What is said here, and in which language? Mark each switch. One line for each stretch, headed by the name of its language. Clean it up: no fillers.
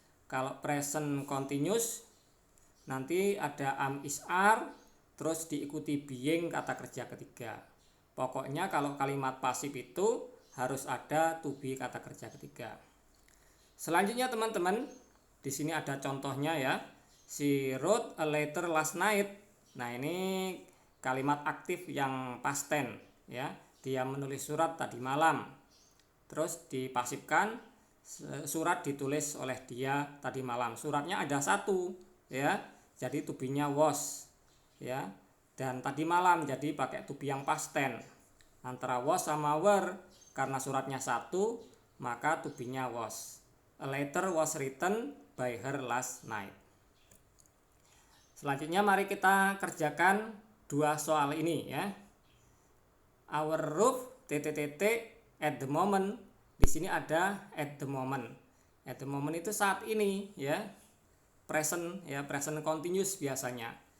Indonesian: Kalau present continuous, nanti ada am is are, terus diikuti being kata kerja ketiga. Pokoknya kalau kalimat pasif itu harus ada to be kata kerja ketiga. Selanjutnya teman-teman, di sini ada contohnya ya.
English: She wrote a letter last night.
Indonesian: Nah, ini kalimat aktif yang past tense ya. Dia menulis surat tadi malam. Terus dipasifkan, surat ditulis oleh dia tadi malam. Suratnya ada satu ya. Jadi to be-nya was ya. Dan tadi malam jadi pakai to be yang past tense. Antara was sama were, karena suratnya satu, maka to be-nya was.
English: A letter was written by her last night.
Indonesian: Selanjutnya mari kita kerjakan dua soal ini ya.
English: Our roof at the moment.
Indonesian: Di sini ada
English: at the moment. At the moment
Indonesian: itu saat ini ya. Present ya, present continuous biasanya.